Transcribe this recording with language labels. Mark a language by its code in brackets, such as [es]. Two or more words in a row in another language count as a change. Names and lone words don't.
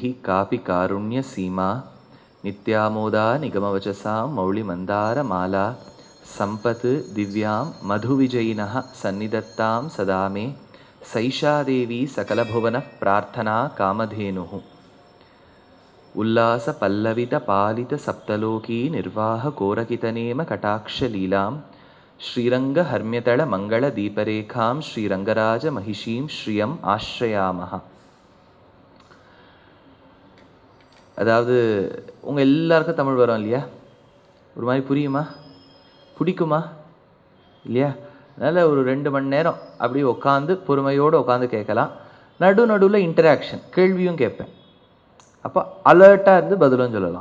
[sa] कापि कारुण्यसीमा नित्यामोदा निगमवचसां मौलिमन्दारमाला सम्पत् दिव्यां मधुविजयिनः सन्निधत्तां सदा मे सैषा देवी सकलभुवनः प्रार्थना कामधेनुः उल्लास पल्लवित पालित सप्तलोकी निर्वाह कोरकितनेम कटाक्षलीलां श्रीरंग हर्म्यतल मंगल दीपरेखां श्रीरंगराज महिषीं श्रियम आश्रयामः. [ta] அதாவது உங்க எல்லாருக்கும் தமிழ் வரும் இல்லையா? ஒரு மாதிரி புரியுமா, பிடிக்குமா இல்லையா? அதனால ஒரு 2 மணி நேரம் அப்படி உட்காந்து பொறுமையோடு உட்காந்து கேட்கலாம். நடுவில் இன்டராக்ஷன், கேள்வியும் கேட்பேன். அப்போ அலர்ட்டாக இருந்து பதிலும் சொல்லலாம்.